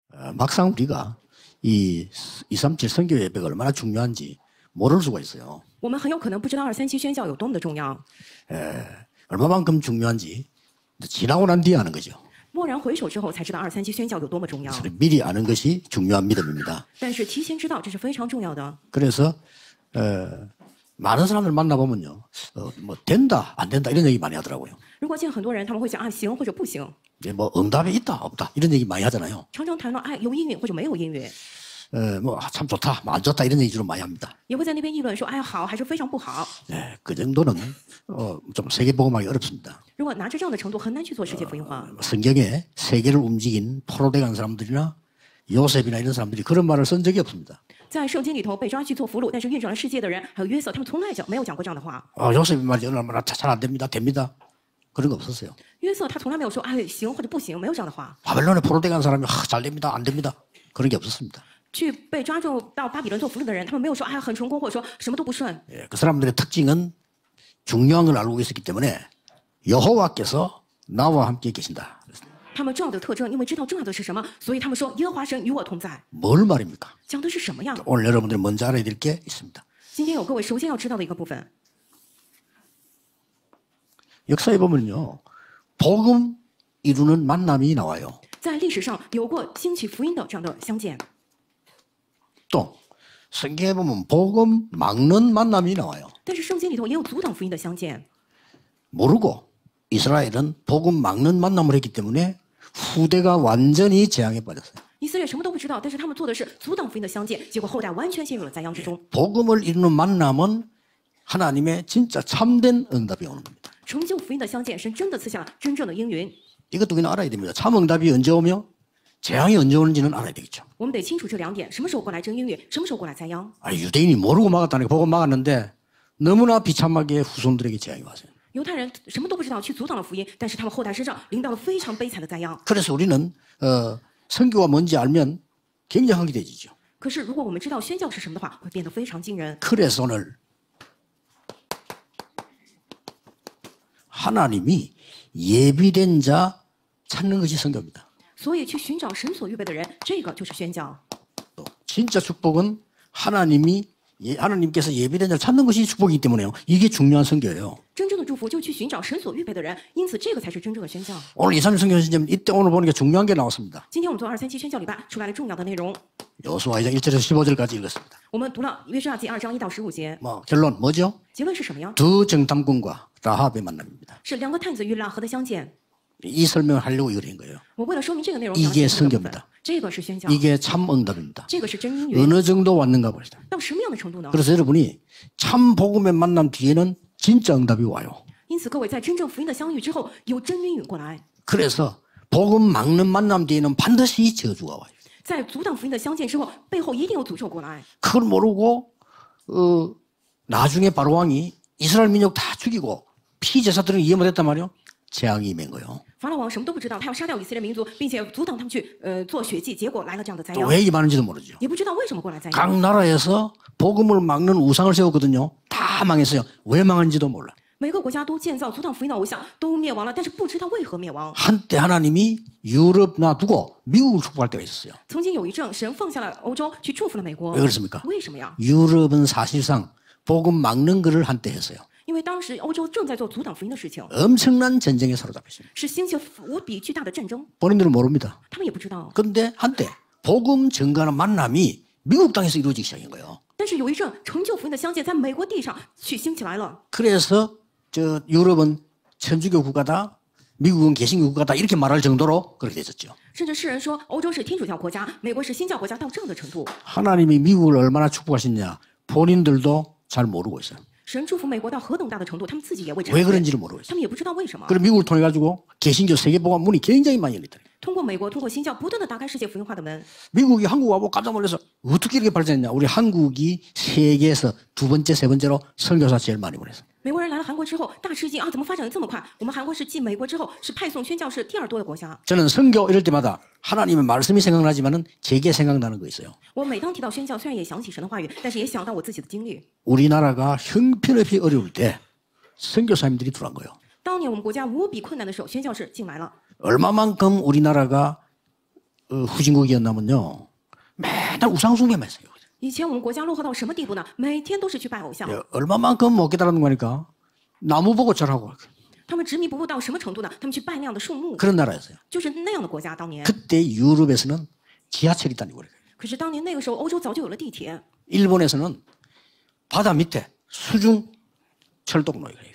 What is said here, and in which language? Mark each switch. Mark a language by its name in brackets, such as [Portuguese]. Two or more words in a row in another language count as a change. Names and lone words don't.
[Korean] 막상 우리가 이 237 선교 예배가 얼마나 중요한지 모를 수가 있어요. [Chinese] 我们很有可能不知道237宣教有多么的重要。 [Korean] 얼마만큼 중요한지 지나고 난 뒤에 아는 거죠. [Chinese] 蓦然回首之后才知道237宣教有多么重要。 [Korean] 미리 아는 것이 중요한 믿음입니다. [Chinese] 但是提前知道这是非常重要的。 [Korean] 그래서 많은 사람들 만나보면요. 뭐 된다 안 된다 이런 얘기 많이 하더라고요. [Chinese] 如果见很多人，他们会讲啊行或者不行， [Korean] 뭐 응답이 있다 없다 이런 얘기 많이 하잖아요. [Chinese] 常常谈到哎有应允或者没有应允， [Korean] 뭐 참 좋다 뭐 안 좋다 이런 얘기 주로 많이 합니다. [Chinese] 也会在那边议论说哎好还是非常不好。 [Korean] 그 정도는 좀 세계복음하기 어렵습니다. [Chinese] 如果拿着这样的程度，很难去做世界福音化。 [Korean] 성경에 세계를 움직인 포로돼 간 사람들이나 요셉이나 이런 사람들이 그런 말을 쓴 적이 없습니다. [Chinese] 在圣经里头被抓去做俘虏，但是运转了世界的人，还有约瑟，他们从来没有讲过这样的话。 [Korean] 요셉이 말이 얼마나 잘 안 됩니다. 됩니다. 그런 거 없었어요. [Chinese] 约瑟他从来没有说哎行或者不行，没有这样的话。 [Korean] 바벨론에 포로돼 간 사람이 잘 됩니다. 안 됩니다. 그런 게 없었습니다. [Chinese] 去被抓住到巴比伦做俘虏的人，他们没有说哎很成功，或者说什么都不顺。 [Korean] 그 사람들의 특징은 중요한 걸 알고 있었기 때문에 여호와께서 나와 함께 계신다. [Chinese] 他们重要的特征，因为知道重要的是什么，所以他们说耶和华神与我同在。 [Korean] 뭘 말입니까? [Chinese] 讲的是什么呀？ [Korean] 오늘 여러분들이 먼저 알아야 될 게 있습니다. [Chinese] 今天有各位首先要知道的一个部分， [Korean] 역사에 보면요. 복음 이루는 만남이 나와요. [Chinese] 在历史上有过兴起福音的这样的相见， [Korean] 또 성경에 보면 복음 막는 만남이 나와요. [Chinese] 但是圣经里头也有阻挡福音的相见。 [Korean] 모르고 이스라엘은 복음 막는 만남을 했기 때문에 후대가 완전히 재앙에 빠졌어요. [Chinese] 以色列什么都不知道，但是他们做的是阻挡福音的相见，结果后代完全陷入了灾殃之中。 [Korean] 복음을 이루는 만남은 하나님의 진짜 참된 응답이 오는 겁니다. [Chinese] 成就福音的相见，神真的赐下了真正的应允。 [Korean] 이것도 그냥 알아야 됩니다. 참 응답이 언제 오며 재앙이 언제 오는지는 알아야 되겠죠. [Chinese] 我们得清楚这两点：什么时候过来真应允，什么时候过来灾殃。 [Korean] 유대인이 모르고 막았다니까 복음 막았는데 너무나 비참하게 후손들에게 재앙이 왔어요. [Chinese] 犹太人什么都不知道，去阻挡了福音，但是他们后代身上临到了非常悲惨的灾殃。 [Korean] 그래서 우리는 선교가 뭔지 알면 굉장히 기대지죠. [Chinese] 可是如果我们知道宣教是什么的话，会变得非常惊人。 [Korean] 그래서 오늘 하나님이 예비된 자 찾는 것이 선교입니다. [Chinese] 所以去寻找神所预备的人，这个就是宣教。 [Korean] 진짜 축복은 하나님께서 예비된 자를 찾는 것이 축복이기 때문에요. 이게 중요한 선교예요. [Chinese] 真正的祝福就是去寻找神所预备的人，因此这个才是真正的宣教。 [Korean] 오늘 2, 3 선교 시점 이때 오늘 보니까 중요한 게 나왔습니다. [Chinese] 今天我们做237宣教礼拜出来了重要的内容， [Korean] 여호수아 2장 1절에서 15절까지 읽었습니다. [Chinese] 我们读了约书亚记2章1到15节， [Korean] 결론 뭐죠? [Chinese] 结论是什么呀？ [Korean] 두 정탐꾼과 라합의 만남입니다. [Chinese] 是两个探子与拉合的相见。 [Korean] 이 설명을 하려고 이걸 한 거예요. [Chinese] 我为了说明这个内容， [Korean] 이게 [Chinese] 讲这个部分 [Korean] 선교입니다. [Chinese] 这个是宣教， [Korean] 이게 참 응답입니다. [Chinese] 这个是真应允。 [Korean] 어느 정도 왔는가 봅시다. [Chinese] 到什么样的程度呢？ [Korean] 그래서 여러분이 참 복음의 만남 뒤에는 진짜 응답이 와요. [Chinese] 因此，各位在真正福音的相遇之后，有真应允过来。 [Korean] 그래서 복음 막는 만남 뒤에는 반드시 저주가 와요. [Chinese] 在阻挡福音的相见之后，背后一定有诅咒过来。 [Korean] 그걸 모르고 나중에 바로 왕이 이스라엘 민족 다 죽이고 피제사들은 이해 못했단 말이에요. 재앙이 임한 거예요. [Chinese] 法老王什么都不知道，他要杀掉以色列民族，并且阻挡他们去做血祭，结果来了这样的灾 [Korean] 또 [Chinese] 殃， [Korean] 왜 이게 많은지도 모르죠. [Chinese] 也不知道为什么过来灾殃。 [Korean] 각 나라에서 복음을 막는 우상을 세웠거든요. 다 망했어요. 왜 망한지도 몰라. [Chinese] 每个国家都建造阻挡福音的偶像，都灭亡了，但是不知道为何灭亡。 [Korean] 한때 하나님이 유럽 놔두고 미국을 축복할 때가 있었어요. [Chinese] 曾经有一阵，神放下了欧洲，去祝福了美国 [Korean] 왜 。 그렇습니까? [Chinese] 为什么呀？ [Korean] 유럽은 사실상 복음 막는 것을 한때 했어요. [Chinese] 因为当时欧洲正在做阻挡福音的事情， [Korean] 엄청난 전쟁에 사로잡혔어요. [Chinese] 是兴起无比巨大的战争， [Korean] 본인들은 모릅니다. [Chinese] 他们也不知道。 [Korean] 그런데 한때 복음 증가하는 만남이 미국 땅에서 이루어지기 시작한 거예요. [Chinese] 但是有一阵成就福音的相见，在美国地上去兴起来了。 [Korean] 그래서 유럽은 천주교 국가다, 미국은 개신교 국가다 이렇게 말할 정도로 그렇게 됐었죠. [Chinese] 甚至世人说欧洲是天主教国家，美国是新教国家，到这样的程度。 [Korean] 하나님이 미국을 얼마나 축복하셨냐 본인들도 잘 모르고 있어요. [Chinese] 神祝福美国到何等大的程度，他们自己也未察 [Korean] 왜 [Chinese] 觉， [Korean] 그런지를 모르고 있어요. [Chinese] 他们也不知道为什么。 [Korean] 그리고 미국을 통해 가지고 개신교 세계복음 문이 굉장히 많이 열렸다. [Chinese] 通过美国，通过新教，不断的打开世界福音化的门。 [Korean] 미국이 한국 와보고 깜짝 놀라서 어떻게 이렇게 발전했냐. 우리 한국이 세계에서 두 번째, 세 번째로 선교사 제일 많이 보냈어요. [Chinese] 美国人来了韩国之后，大吃惊啊！怎么发展的这么快？我们韩国是继美国之后，是派送宣教士第2多的国家。 [Korean] 저는 선교 이럴 때마다 하나님의 말씀이 생각나지만은 제게 생각나는 거 있어요. [Chinese] 我每当提到宣教，虽然也想起神的话语，但是也想到我自己的经历。 [Korean] 우리나라가 형편없이 어려울 때 선교사님들이 들어간 거예요. [Chinese] 当年我们国家无比困难的时候，宣教士进来了。 [Korean] 얼마만큼 우리나라가 후진국이었나면요. 맨날 우상숭배만 했어요. [Chinese] 以前我们国家落后到什么地步呢？每天都是去拜偶像， [Korean] 얼마만큼 못 깨달은 거니까 나무 보고 절하고 [Chinese] 他们执迷不悟到什么程度呢？他们去拜那样的树木， [Korean] 그런 나라였어요. [Chinese] 就是那样的国家。当年， [Korean] 그때 유럽에서는 지하철이 다니고 그래요. [Chinese] 可是当年那个时候，欧洲早就有了地铁， [Korean] 일본에서는 바다 밑에 수중 철도로가 그래요.